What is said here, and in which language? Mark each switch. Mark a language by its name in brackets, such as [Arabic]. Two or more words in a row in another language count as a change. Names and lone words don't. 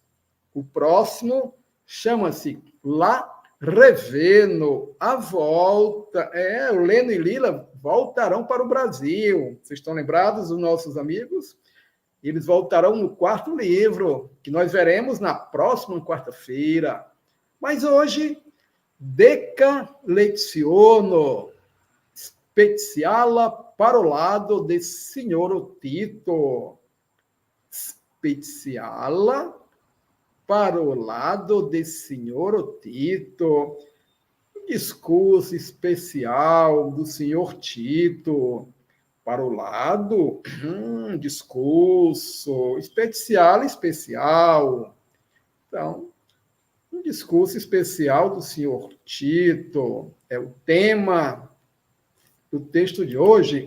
[Portuguese] O próximo chama-se La Reveno, a volta. O Leno e Lila voltarão para o Brasil. Vocês estão lembrados, os nossos amigos? Eles voltarão no 4º livro, que nós veremos na próxima quarta-feira. Mas hoje, [Esperanto] Deca Leziono, speciala parolado de Signor Tito. Speciala parolado de Signor Tito. [Portuguese] Discurso especial do senhor Tito. Parolado, discurso especial. Então, um discurso especial do senhor Tito é o tema do texto de hoje.